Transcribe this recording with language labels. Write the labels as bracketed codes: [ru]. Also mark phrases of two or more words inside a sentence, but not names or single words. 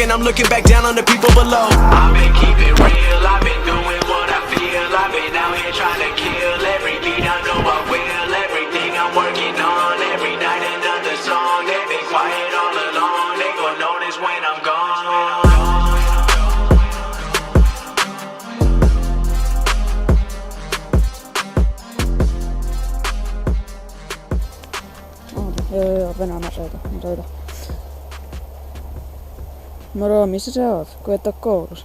[en] And I'm looking back down on the people below. I've been keeping real, I've been doing what I feel. I've been out here trying to kill every beat, I know I will. Everything I'm working on, every night another song. They been quiet all alone, they gon' notice when I'm gone. [fi] Joo, Venäjä mä soitan. Moro, missä sä oot? Kun et oo koulussa.